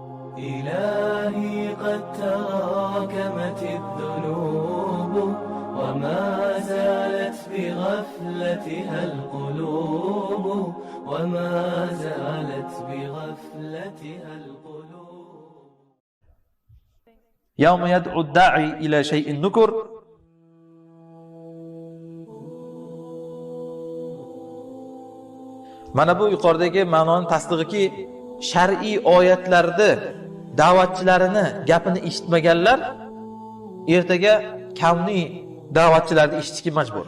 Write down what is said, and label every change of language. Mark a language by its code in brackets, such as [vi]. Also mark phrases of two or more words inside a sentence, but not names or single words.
[ar] إلهي قد تراكمت الذنوب وما زالت بغفلتها القلوب وما زالت بغفلتها القلوب. يوم يدعو الداعي إلى شيء نكر. [uz] Mana bu yuqoridagi ma'noning tasdig'iki shar'iy oyatlarda da'vatchilarini gapini eshitmaganlar ertaga kavniy da'vatchilarni eshitishga majbur.